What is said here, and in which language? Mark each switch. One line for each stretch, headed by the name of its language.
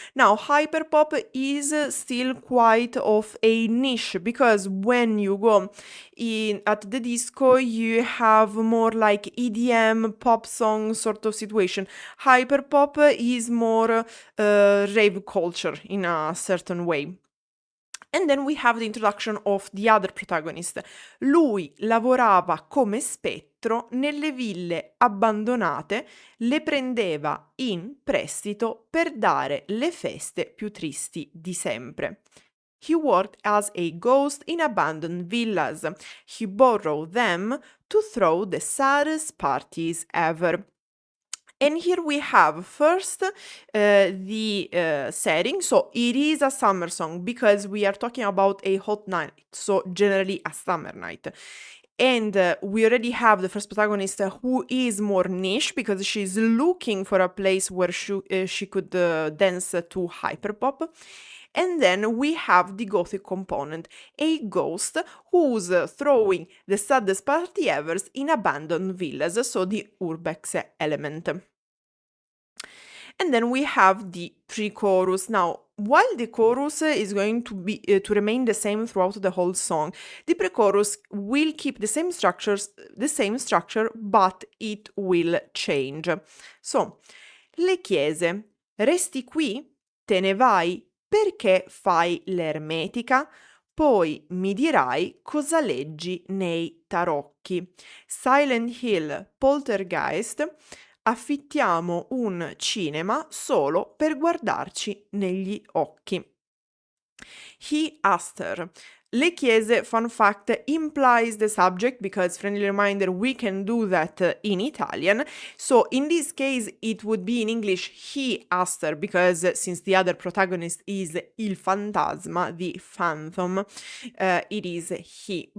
English: Now, hyperpop is still quite of a niche, because when you go at the disco, you have more like EDM, pop song sort of situation. Hyperpop is more rave culture in a certain way. And then we have the introduction of the other protagonist.
Italian: Lui lavorava come spettro nelle ville abbandonate, le prendeva in prestito per dare le feste più tristi di sempre.
English: He worked as a ghost in abandoned villas. He borrowed them to throw the saddest parties ever. And here we have first the setting. So it is a summer song because we are talking about a hot night, so generally a summer night. And we already have the first protagonist who is more niche because she's looking for a place where she could dance to hyperpop. And then we have the gothic component, a ghost who's throwing the saddest party ever in abandoned villas, so the urbex element. And then we have the pre-chorus. Now, while the chorus is going to be to remain the same throughout the whole song, the pre-chorus will keep the same structure, but it will change. So,
Italian: le chiese, resti qui? Te ne vai? perché fai l'ermetica? Poi mi dirai cosa leggi nei tarocchi. Silent Hill, Poltergeist, affittiamo un cinema solo per guardarci negli occhi.
English: He asked her.
Italian: Le chiese,
English: fun fact, implies the subject because, friendly reminder, we can do that in Italian. So in this case, it would be in English, he asked her, because since the other protagonist is il fantasma, the phantom, it is he.